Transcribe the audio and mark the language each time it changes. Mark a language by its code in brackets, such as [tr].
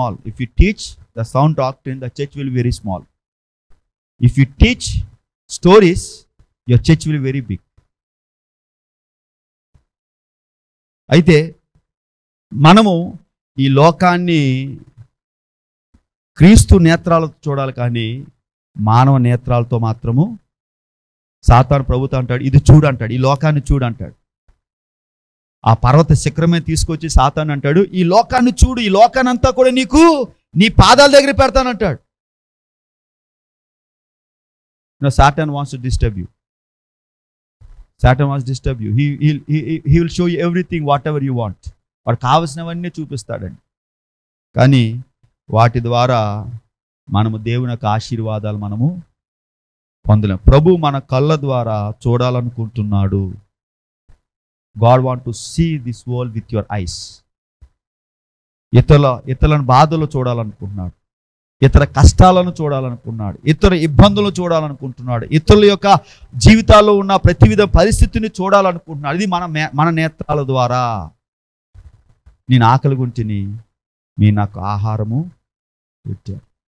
[en] If you teach the sound doctrine, the church will be very small. If you teach stories, your church will be very big. [te] అయితే మనము ఈ లోకాన్ని క్రీస్తు నేత్రాలతో చూడాలి, కానీ మానవ నేత్రాలతో మాత్రము సాతాను ప్రభుతో అంటాడు, ఇది చూడంటాడు, ఈ లోకాన్ని చూడంటాడు. ఆ పర్వత శిఖరమే తీసుకొచ్చి సాతాను అంటాడు, ఈ లోకాన్ని చూడు, ఈ లోకాన్ని అంతా కూడా నీకు నీ పాదాల దగ్గర పెడతానంటాడు. [en] Satan wants to disturb you. Satan wants to disturb you. He will show you everything, whatever you want. [te] వాడు కావలసినవన్నీ చూపిస్తాడండి. కానీ వాటి ద్వారా మనము దేవుని యొక్క ఆశీర్వాదాలు మనము పొందలేం. ప్రభు మన కళ్ళ ద్వారా చూడాలనుకుంటున్నాడు. [en] God want to see this world with your eyes. [te] ఇతరులను బాధలు చూడాలనుకుంటున్నాడు, ఇతర కష్టాలను చూడాలనుకున్నాడు, ఇతర ఇబ్బందులను చూడాలనుకుంటున్నాడు, ఇతరుల యొక్క జీవితాల్లో ఉన్న ప్రతి విధ పరిస్థితిని చూడాలనుకుంటున్నాడు. ఇది మన నేత్రాల ద్వారా. నేను ఆకలి గుంటిని, మీరు నాకు ఆహారము పెట్టారు.